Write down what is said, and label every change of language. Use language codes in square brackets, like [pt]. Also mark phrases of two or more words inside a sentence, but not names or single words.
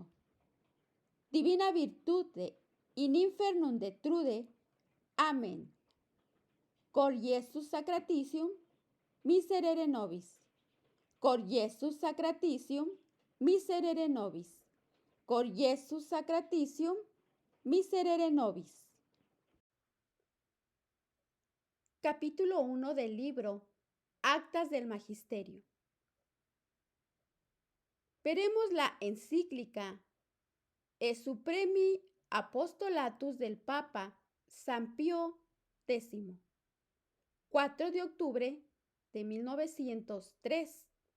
[la] Divina virtute in infernum detrude. Amén. Cor Iesus sacratitium, miserere nobis. Cor Iesus sacratitium, miserere nobis. Cor Iesus sacratitium, miserere nobis. [es] Capítulo 1 del libro Actas del Magisterio. Veremos la encíclica E Supremi Apostolatus del Papa San Pío X, 4 de octubre de 1903.